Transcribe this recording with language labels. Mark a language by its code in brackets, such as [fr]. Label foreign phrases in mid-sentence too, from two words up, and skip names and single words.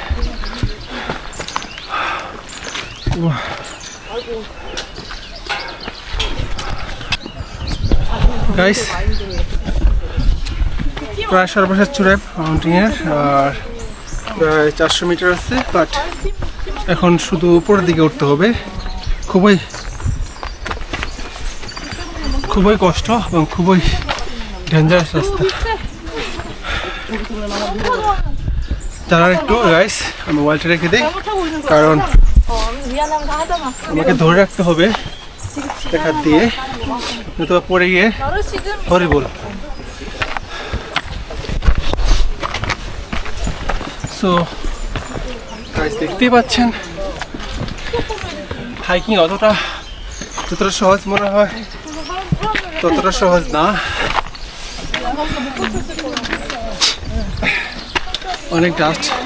[bn] গাইস প্রায় সর্বশেষ চূড়ায় মাউন্টেনের, আর প্রায় 400 মিটার আছে, বাট এখন শুধু উপরের দিকে উঠতে হবে। খুবই কষ্ট এবং খুবই ডেঞ্জারাস রাস্তা। তারা একটু গাইস আমি মোবাইলটা রেখে দিই, কারণ [ko] 미안하면 다 하잖아. [bn] আমাকে ধরে রাখতে হবে হাত দিয়ে, নয়তো পরে গিয়ে হরিবল। সো গাইস দেখতেই পাচ্ছেন হাইকিং যতটা সহজ মনে হয় ততটা সহজ না, অনেক ডাস্ট।